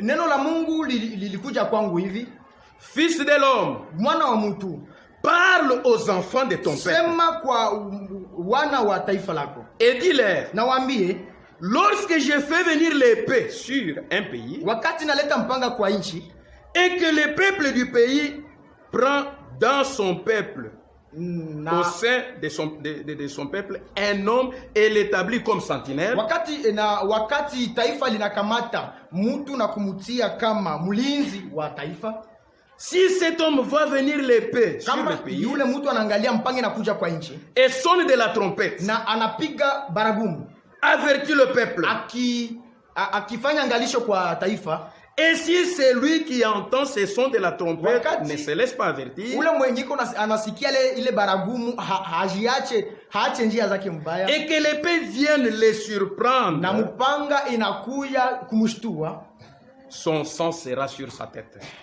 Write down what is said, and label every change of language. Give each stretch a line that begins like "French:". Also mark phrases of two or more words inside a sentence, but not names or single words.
French: Fils de l'homme, parle aux enfants de ton peuple et dis-leur, lorsque je fais venir l'épée sur un pays et que le peuple du pays prend dans son peuple au sein de son peuple un homme et l'établit comme sentinelle.
Swahili: Wakati taifa linakamata mtu na kumutia kama mlinzi wa taifa,
French: si cet homme voit venir l'épée sur le pays,
Swahili: yule mtu anaangalia mpange na kuja kwa nchi,
French: et sonne de la trompette,
Swahili: na anapiga baragumu,
French: avertit le peuple,
Swahili: akifanya angalisho kwa taifa.
French: Et si c'est lui qui entend ces sons de la trompette ne se laisse pas avertir, et que l'épée vienne les surprendre, son sang sera sur sa tête.